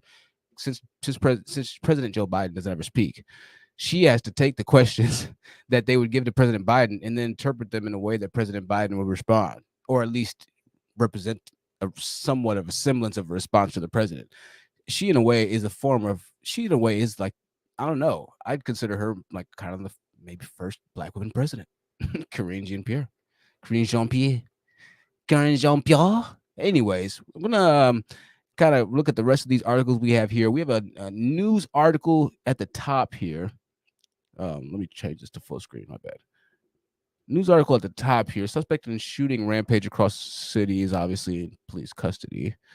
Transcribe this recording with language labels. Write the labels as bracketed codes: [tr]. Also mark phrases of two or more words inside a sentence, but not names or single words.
[en] Since President Joe Biden doesn't ever speak, she has to take the questions that they would give to President Biden and then interpret them in a way that President Biden would respond, or at least represent somewhat of a semblance of a response to the president. She in a way is like I don't know. I'd consider her like kind of the maybe first black woman president. Karine Jean-Pierre. Karine Jean-Pierre. Karine Jean-Pierre. Anyways, I'm gonna kind of look at the rest of these articles we have here. We have a news article at the top here. Let me change this to full screen. My bad. News article at the top here. Suspect in shooting rampage across city is obviously in police custody.